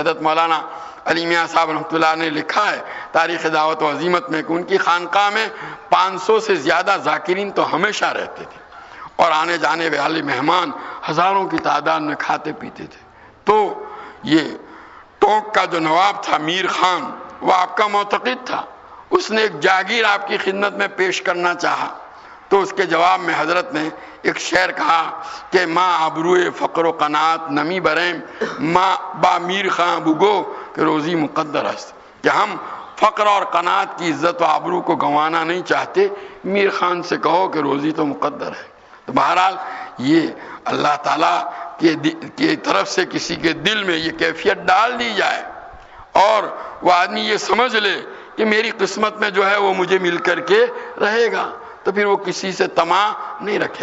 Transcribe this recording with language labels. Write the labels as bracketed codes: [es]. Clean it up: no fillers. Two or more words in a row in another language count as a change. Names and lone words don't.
[ur] حضرت مولانا علی میاں صاحب رحمۃ اللہ نے لکھا ہے تاریخ دعوت و عزیمت میں کہ ان کی خانقاہ میں 500 سے زیادہ ذاکرین تو ہمیشہ رہتے تھے، اور آنے جانے والے مہمان ہزاروں کی تعداد میں کھاتے پیتے تھے۔ تو یہ ٹونک کا جو نواب تھا میر خان، وہ آپ کا معتقد تھا، اس نے ایک جاگیر آپ کی خدمت میں پیش کرنا چاہا، تو اس کے جواب میں حضرت نے ایک شعر کہا کہ [fa] ماں ابروئے فقر و قناعت نمی بریم، ماں با میر خان بگو کہ روزی مقدر است، [ur] کہ ہم فقر اور قناعت کی عزت و آبرو کو گنوانا نہیں چاہتے، میر خان سے کہو کہ روزی تو مقدر ہے۔ تو بہرحال یہ اللہ تعالیٰ کی طرف سے کسی کے دل میں یہ کیفیت ڈال دی جائے اور وہ آدمی یہ سمجھ لے کہ میری قسمت میں جو ہے وہ مجھے مل کر کے رہے گا، تو پھر وہ کسی سے طمع نہیں رکھے۔